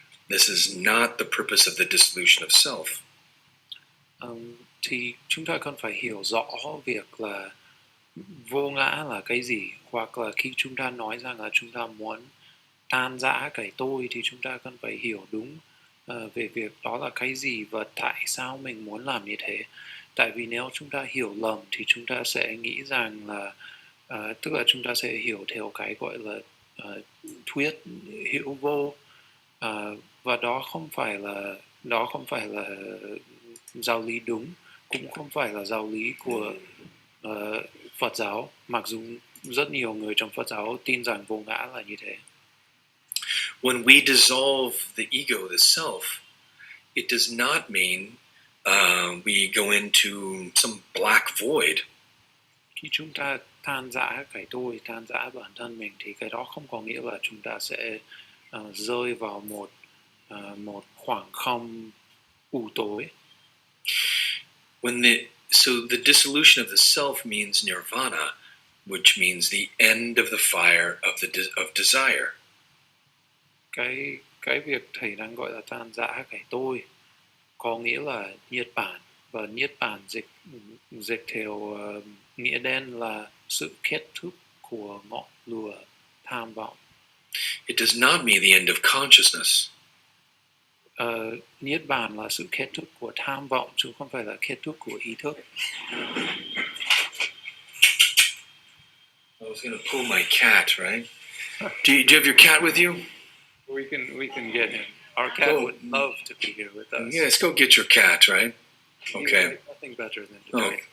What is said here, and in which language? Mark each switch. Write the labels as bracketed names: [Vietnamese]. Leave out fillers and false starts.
[English] This is not the purpose of the dissolution of self. [Vietnamese] Thì chúng ta cần phải hiểu rõ việc là vô ngã là cái gì, hoặc là khi chúng ta nói rằng là chúng ta muốn tan rã cái tôi thì chúng ta cần phải hiểu đúng về việc đó là cái gì và tại sao mình muốn làm như thế. Tại vì nếu chúng ta hiểu lầm thì chúng ta sẽ nghĩ rằng là tức là chúng ta sẽ hiểu theo cái gọi là thuyết hữu vô, và đó không phải là giáo lý đúng, cũng không phải là giáo lý của Phật giáo, mặc dù rất nhiều người trong Phật giáo tin rằng vô ngã là như thế. [English] When we dissolve the ego, the self, it does not mean we go into some black void. [Vietnamese] Khi chúng ta tan rã cái tôi, tan rã bản thân mình thì cái đó không có nghĩa là chúng ta sẽ rơi vào một khoảng không u tối. [English] So the dissolution of the self means nirvana, which means the end of the fire of desire. [Vietnamese] Cái việc thầy đang gọi là tan rã cái tôi có nghĩa là niết bàn, và niết bàn dịch theo nghĩa đen là sự kết thúc của ngọn lửa tham vọng. [English] It does not mean the end of consciousness. [Vietnamese] Niết bàn là sự kết thúc của tham vọng chứ không phải là kết thúc của ý thức. [English] I was going to pull my cat, right? Do you have your cat with you? We can get him. Our cat would love to be here with us. Yes, go get your cat, right? Okay. Nothing better than to do it.